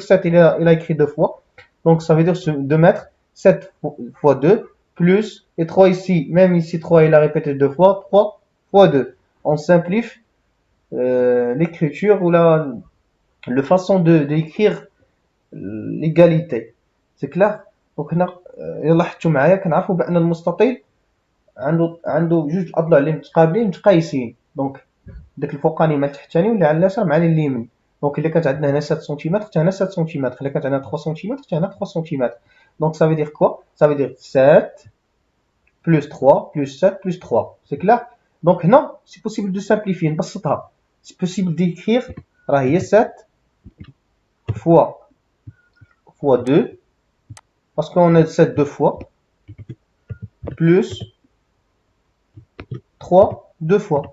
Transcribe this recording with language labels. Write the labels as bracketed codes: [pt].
[fr] 7, il a écrit deux fois. Donc ça veut dire de mettre 7 fois 2 plus, et 3 ici, même ici 3, il a répété deux fois, 3 fois 2. On simplifie l'écriture ou la façon d'écrire l'égalité. C'est clair. [ar] Donc هنا لاحظتوا معايا كنعرفوا بان المستطيل عنده جوج اضلاع اللي متقابلين متقايسين. دونك داك الفوقاني مع التحتاني ولا على اليسار مع اليمين. دونك الا كانت عندنا هنا 7 سنتيمتر حتى هنا 7 سنتيمتر، الا كانت عندنا 3 سنتيمتر حتى هنا 3 سنتيمتر. [fr] دونك ça veut dire quoi? Ça veut dire 7 plus 3 plus 7 plus 3. C'est clair. Donc [ar] هنا [fr] c'est possible de simplifier [ar] نبسطها. [fr] C'est possible d'écrire [ar] راه هي [fr] 7 fois 2 parce qu'on a 7 deux fois plus 3 deux fois.